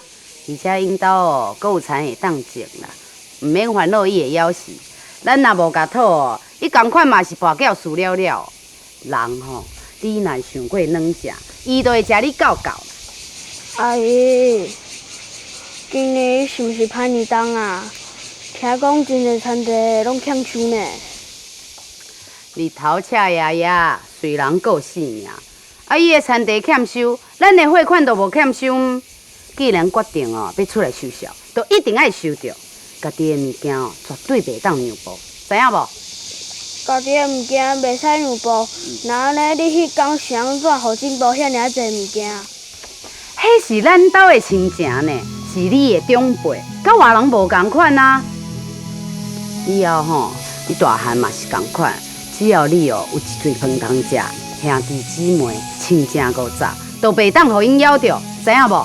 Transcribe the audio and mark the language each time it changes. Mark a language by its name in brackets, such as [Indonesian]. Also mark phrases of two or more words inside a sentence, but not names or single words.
[Min Nan Chinese] 而且因兜哦，搁有田会当种啦，毋免烦恼伊会枵死。咱若无甲讨哦，伊共款嘛是跋筊输了了。人吼，你若想过软食，伊就会食你够够。阿姨，今年是毋是歹年冬啊？听讲真侪田地拢欠收呢。日头赤爷爷，虽然够性命，啊，伊的田地欠收，咱的货款都无欠收。既然决定哦要出来收销，就一定爱收着。家己的物件哦，绝对袂当让步，知影无？家己的物件袂使让步，那安尼你迄天是安怎互进步遐尔侪物件？迄是咱兜的亲情呢，是你的长辈，甲外人无共款啊。以后吼，你大汉嘛是共款，只要你哦有一嘴饭通食，兄弟姊妹亲情五杂，都袂当互因咬着，知影无？